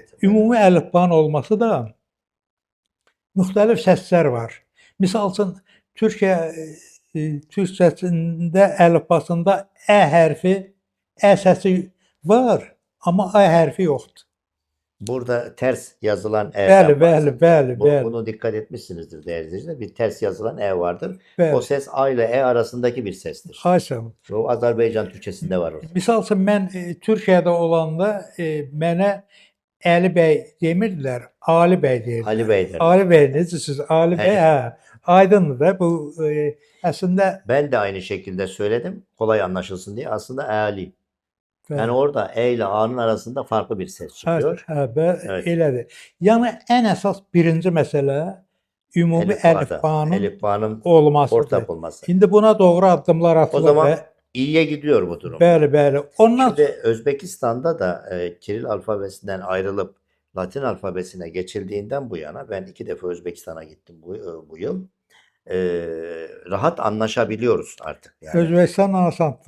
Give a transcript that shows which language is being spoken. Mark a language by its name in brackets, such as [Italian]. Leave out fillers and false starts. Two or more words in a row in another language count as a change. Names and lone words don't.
[Azerbaijani] Ümumi əlifbanın olması da müxtəlif səslər var. Misal üçün, türkçəsində, əlifbasında ə hərfi, ə səsi var, amma ə hərfi yoxdur. [Turkish] Burada ters yazılan [Azerbaijani] Bəli, [Turkish] E'den [Azerbaijani] bəli, [Turkish] bahsettim. [Azerbaijani] bəli, bəli. [Turkish] Bunu dikkat etmişsinizdir değerli izleyiciler. Bir ters yazılan E vardır. O [Azerbaijani] Bəli. [Turkish] ses A ile E arasındaki bir sestir. [Azerbaijani] Haşa. [Turkish] O Azerbaycan Türkçesinde var orada. [Azerbaijani] Misal üçün mən Türkiyədə olanda mənə Əli bəy demirdilər, Ali bəy deyirdilər. [Turkish] Ali Bey der. [Azerbaijani] Ali bəy necəsiz? Ali bəy, hə. Aydındır da bu əslində [Turkish] Ben de aynı şekilde söyledim. Kolay anlaşılsın diye. Aslında Ali. Yani orada E ile A'nın arasında farklı bir ses çıkıyor. Evet. [Azerbaijani] Elədir. Yəni ən əsas birinci məsələ ümumi əlifbanın olmasıdır. [Turkish] ortak olması. [Azerbaijani] İndi buna doğru addımlar atılır. [Turkish] O zaman iyiye gidiyor bu durum. [Azerbaijani] Bəli, bəli. Ondan [Turkish] Şimdi Özbekistan'da da Kiril alfabesinden ayrılıp Latin alfabesine geçildiğinden bu yana ben 2 defa Özbekistan'a gittim bu yıl. Rahat anlaşabiliyoruz artık. Yani. [Azerbaijani] Özbekistan asandır.